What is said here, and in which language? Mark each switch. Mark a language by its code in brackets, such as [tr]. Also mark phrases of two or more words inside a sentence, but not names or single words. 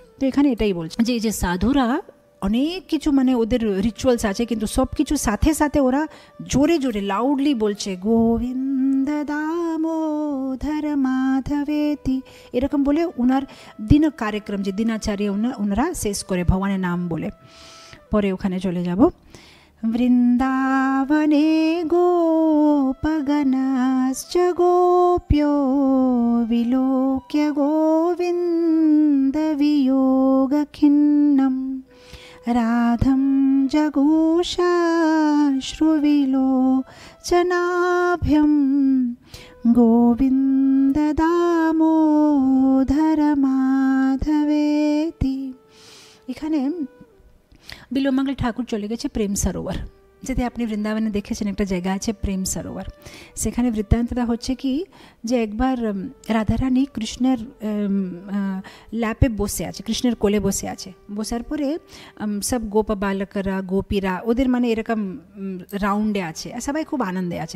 [bn] তো এখানে এটাই বলছে যে এই যে সাধুরা অনেক কিছু মানে ওদের রিচুয়ালস আছে কিন্তু সব কিছু সাথে সাথে ওরা জোরে জোরে লাউডলি বলছে গোবিন্দ দামোদর মাধবেতি, এরকম বলে ওনার দিন কার্যক্রম যে দিনাচার্য ওনারা শেষ করে ভগবানের নাম বলে। পরে ওখানে চলে যাব। [sa] वृन्दावने गोपगणश्च गोप्यो विलोक्य गोविन्दवियोगखिन्नं राधं जगोषाश्रुविलोचनाभ्यं गोविन्द दामोदर माधवेति। [bn] এখানে বিল্বমঙ্গল ঠাকুর চলে গেছে প্রেম সরোবর। যদি আপনি বৃন্দাবনে দেখেছেন একটা জায়গা আছে প্রেম সরোবর, সেখানে বৃত্তান্তটা হচ্ছে কি যে একবার রাধারানী কৃষ্ণের ল্যাপে বসে আছে, কৃষ্ণের কোলে বসে আছে, বসার পরে সব গোপ বালকরা গোপীরা ওদের মানে এরকম রাউন্ডে আছে, সবাই খুব আনন্দে আছে।